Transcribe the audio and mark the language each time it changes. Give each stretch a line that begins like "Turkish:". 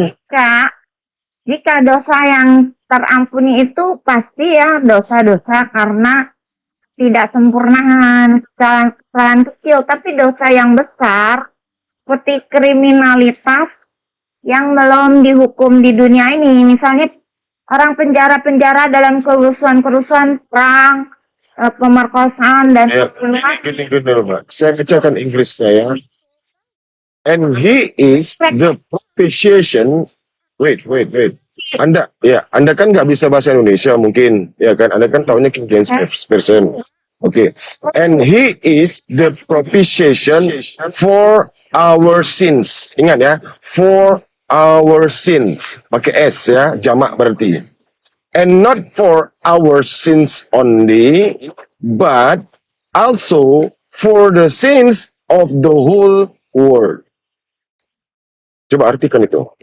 Indonesian: Kak, jika dosa yang terampuni itu pasti ya dosa-dosa karena tidak sempurnaan, kesalahan kecil, tapi dosa yang besar seperti kriminalitas yang belum dihukum di dunia ini, misalnya orang penjara-penjara dalam kerusuhan-kerusuhan perang, pemerkosaan dan pembunuhan. Gini, Mbak. Saya bacakan Inggrisnya ya.
English: And he is the propitiation. Wait.
Indonesian: Anda kan nggak bisa bahasa Indonesia mungkin, ya kan? Anda kan tahunya King James Version. Oke.
English: And he is the propitiation for our sins.
Indonesian: Ingat ya,
English: for our sins.
Indonesian: Pakai S ya, jamak berarti.
English: And not for our sins only, but also for the sins of the whole world.
Indonesian: Coba artikan itu.